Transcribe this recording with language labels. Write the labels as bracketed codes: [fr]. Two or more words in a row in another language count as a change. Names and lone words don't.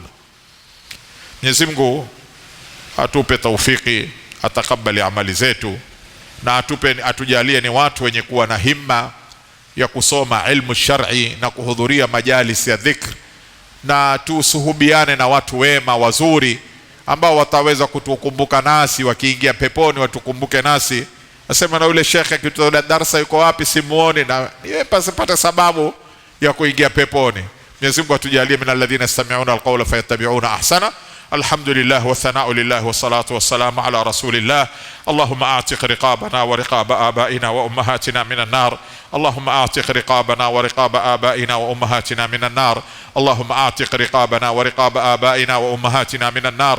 [sw] Mwenyezi Mungu atupe taufiki, atakabali amali zetu, na atujalie ni watu wenye kuwa na himma ya kusoma [ar] علم شرعي [sw] na kuhudhuria majalis ya dhikr, na tusuhubiane na watu wema wazuri ambao wataweza kutukumbuka nasi, wakiingia peponi watukumbuke nasi. Nasema na yule shekhe akitoa darasa yuko wapi simuone, na yeye pasipate sababu ya kuingia peponi. Mwenyezi Mungu atujalie [ar] من الذين يستمعون القول فيتبعون أحسن. الحمد لله والثناء لله والصلاة والسلام على رسول الله. اللهم أعتق رقابنا ورقاب آبائنا وأمهاتنا من النار. اللهم أعتق رقابنا ورقاب آبائنا وأمهاتنا من النار. اللهم أعتق رقابنا ورقاب آبائنا وأمهاتنا من النار.